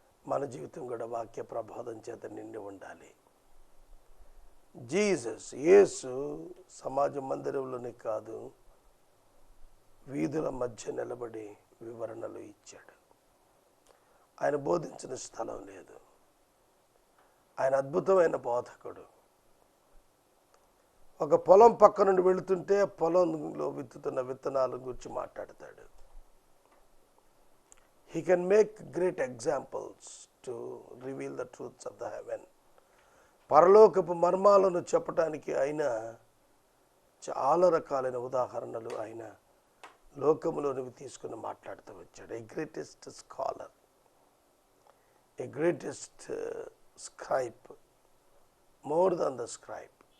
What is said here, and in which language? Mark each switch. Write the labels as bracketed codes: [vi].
[te] మన జీవితం కూడా వాక్య ప్రబోధం చేత నిండి ఉండాలి. జీసస్ యేసు సమాజ మందిరంలోనే కాదు, వీధుల మధ్య నిలబడి వివరణలు ఇచ్చాడు. ఆయన బోధించిన స్థలం లేదు. ఆయన అద్భుతమైన బోధకుడు. ఒక పొలం పక్క నుండి వెళుతుంటే పొలంలో విత్తుతున్న విత్తనాల గురించి మాట్లాడతాడు. [en] He can make great examples to reveal the truths of the heaven. [te] పరలోకపు మర్మాలను చెప్పడానికి ఆయన చాలా రకాలైన ఉదాహరణలు ఆయన లోకములోనివి తీసుకుని మాట్లాడుతూ వచ్చాడు. [en] A greatest scholar, a greatest scribe, more than the scribe.